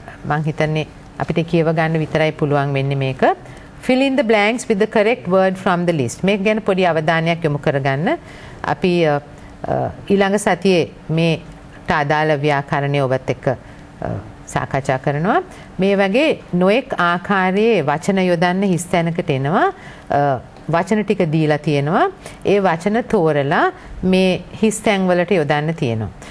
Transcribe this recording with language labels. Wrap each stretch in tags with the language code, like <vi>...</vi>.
<si>මම හිතන්නේ අපිට කියව ගන්න විතරයි පුළුවන් වෙන්නේ මේක.</si> <en>Fill in the blanks with the correct word from the list.</en> <si>මේක ගැන පොඩි අවධානයක් යොමු කරගන්න. අපි ඊළඟ සතියේ මේට අදාළ ව්‍යාකරණය ඔබත් එක්ක සාකච්ඡා කරනවා. මේ වගේ නොඑක් ආකාරයේ වචන යොදන්න හිස් තැනකට එනවා. වචන ටික දීලා තියෙනවා. ඒ වචන තෝරලා මේ හිස් තැන් වලට යොදන්න තියෙනවා.</si>